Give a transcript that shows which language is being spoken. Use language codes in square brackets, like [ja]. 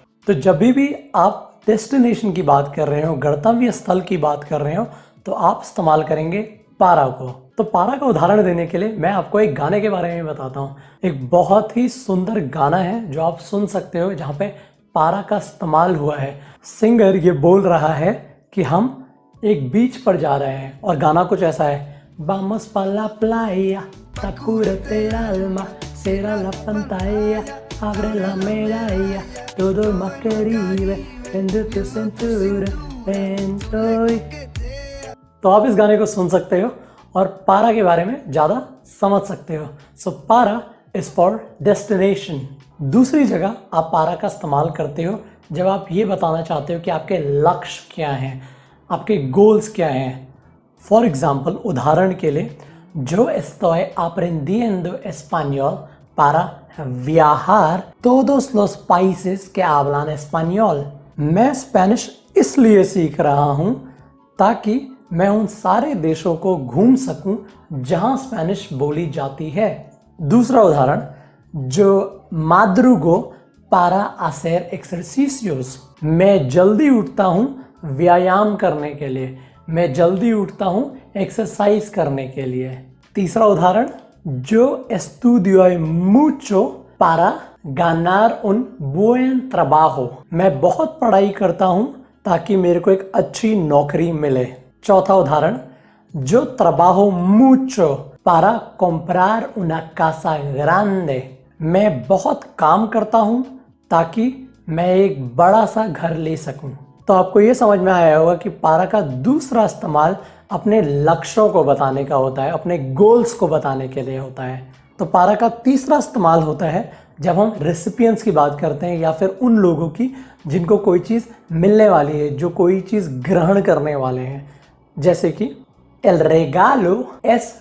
[hi] तो जब भी आप डेस्टिनेशन की बात कर रहे हो, गंतव्य स्थल की बात कर रहे हो, तो आप इस्तेमाल करेंगे पारा को। तो पारा का उदाहरण देने के लिए मैं आपको एक गाने के बारे में बताता हूँ। एक बहुत ही सुंदर गाना है जो आप सुन सकते हो जहाँ पे पारा का इस्तेमाल हुआ है। सिंगर ये बोल रहा है कि हम एक बीच पर जा रहे हैं और गाना कुछ ऐसा है, [es] Vamos pa la playa, sacúdete el alma, cierra la pantalla, abre la medalla, todo más Caribe, vende tu cintura, ven hoy। [hi] तो आप इस गाने को सुन सकते हो और पारा के बारे में ज़्यादा समझ सकते हो। [en] So पारा is for destination. [hi] दूसरी जगह आप पारा का इस्तेमाल करते हो जब आप ये बताना चाहते हो कि आपके लक्ष्य क्या हैं, आपके गोल्स क्या हैं। [en] for example, [hi] उदाहरण के लिए, [es] जो estoy aprendiendo español para viajar todos los países que hablan español। [hi] मैं स्पेनिश इसलिए सीख रहा हूँ ताकि मैं उन सारे देशों को घूम सकूं जहाँ स्पेनिश बोली जाती है। दूसरा उदाहरण, [es] जो madrugo para hacer ejercicios। [hi] मैं जल्दी उठता हूँ व्यायाम करने के लिए, मैं जल्दी उठता हूँ एक्सरसाइज करने के लिए। तीसरा उदाहरण, [es] जो estudio mucho para ganar un buen trabajo। [hi] मैं बहुत पढ़ाई करता हूँ ताकि मेरे को एक अच्छी नौकरी मिले। चौथा उदाहरण, [es] जो trabajo mucho para comprar una casa grande। [hi] मैं बहुत काम करता हूँ ताकि मैं एक बड़ा सा घर ले सकूं। तो आपको ये समझ में आया होगा कि पारा का दूसरा इस्तेमाल अपने लक्ष्यों को बताने का होता है, अपने गोल्स को बताने के लिए होता है। तो पारा का तीसरा इस्तेमाल होता है जब हम रेसिपिएंट्स की बात करते हैं या फिर उन लोगों की जिनको कोई चीज़ मिलने वाली है, जो कोई चीज़ ग्रहण करने वाले हैं। जैसे कि [es] el regalo es